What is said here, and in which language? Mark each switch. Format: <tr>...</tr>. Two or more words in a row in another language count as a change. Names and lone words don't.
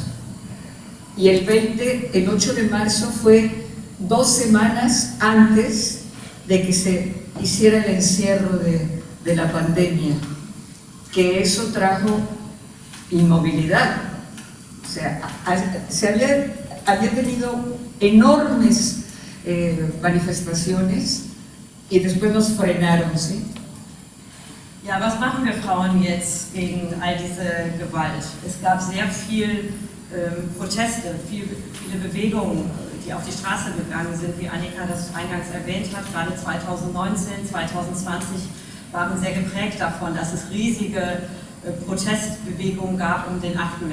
<es>Y el 8 de marzo fue 2 semanas antes de que se hiciera el encierro de la pandemia, que eso trajo inmovilidad. O sea, había tenido enormes manifestaciones y después nos frenaron, ¿sí?</es> <de>Ja, was machen wir Frauen jetzt gegen all diese Gewalt? Es gab sehr viel Proteste, viele Bewegungen, die auf die Straße gegangen sind, wie Annika das eingangs erwähnt hat. Gerade 2019, 2020 waren sehr geprägt davon, dass es riesige Protestbewegungen gab um den 8.</de>